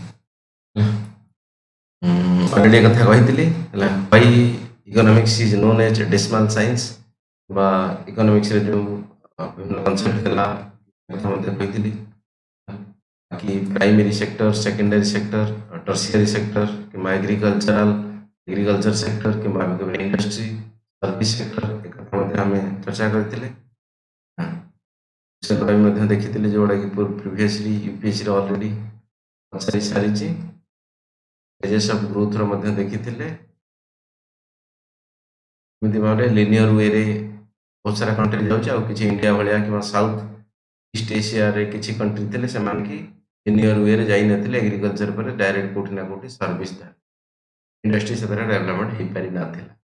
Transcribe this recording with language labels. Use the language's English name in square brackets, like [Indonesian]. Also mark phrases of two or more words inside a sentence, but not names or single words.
[Odia] ଅଲରେଡ଼ି ଏ କଥା କହିଥିଲି ହେଲା। [English] Why economics is known as decimal science [Odia] ବା ଇକୋନୋମିକ୍ସରେ ଯେଉଁ ବିଭିନ୍ନ କନସେପ୍ଟ ଥିଲା କଥା ମଧ୍ୟ କହିଥିଲି कि [English] primary sector, secondary sector, tertiary sector [Odia] कि [English] agricultural agriculture sector [Odia] कि [English] industry service sector [Odia] एक କଥା ମଧ୍ୟ ଆମେ ଚର୍ଚ୍ଚା କରିଥିଲେ। ବିଷୟ ମଧ୍ୟ ଦେଖିଥିଲେ ଯେଉଁଟାକି ପ୍ରିଭିୟସଲି ୟୁପିଏସ୍ସିରେ ଅଲରେଡ଼ି ପଚାରି ସାରିଛି। [English] phases of growth [Odia] ମଧ୍ୟ ଦେଖିଥିଲେ। ଏମିତି ଭାବରେ [English] linear way [Odia] ବହୁତ ସାରା କଣ୍ଟ୍ରି ଯାଉଛି, ଆଉ କିଛି ଇଣ୍ଡିଆ ଭଳିଆ କିମ୍ବା ସାଉଥ ଇଷ୍ଟ ଏସିଆରେ କିଛି କଣ୍ଟ୍ରି ଥିଲେ ସେମାନେ କି [English] linear way [Odia] ଯାଇନଥିଲେ ଏଗ୍ରିକଲଚର ପରେ ଡାଇରେକ୍ଟ କୋଉଠି ନା କୋଉଠି ସର୍ଭିସ ଥାଏ, ଇଣ୍ଡଷ୍ଟ୍ରି ସେଥିରେ ଡେଭଲପମେଣ୍ଟ ହେଇପାରି ନଥିଲା।